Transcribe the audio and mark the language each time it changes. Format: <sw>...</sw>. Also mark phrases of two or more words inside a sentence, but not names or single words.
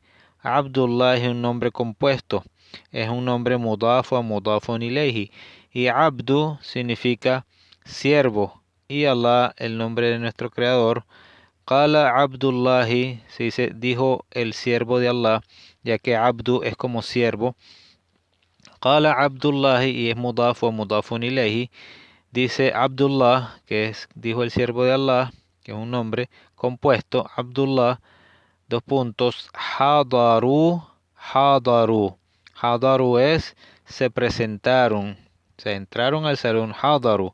<es>Abdullahi es un nombre compuesto. Es un nombre</es> <ar>مضاف و مضاف إليه.</ar> <es>Y Abdu significa siervo. Y Allah, el nombre de nuestro creador.</es> <ar>قال عبد الله,</ar> <es>se dice, dijo el siervo de Allah, ya que Abdu es como siervo.</es> <ar>قال عبد الله</ar> <es>y es</es> <ar>مضاف و مضاف إليه.</ar> <es>Dice Abdullah, que es, dijo el siervo de Allah, que es un nombre compuesto. Abdullah, dos puntos,</es> <ar>حضروا، حضروا.</ar> <es>Hadaru es, se presentaron, se entraron al salón, hadaru.</es>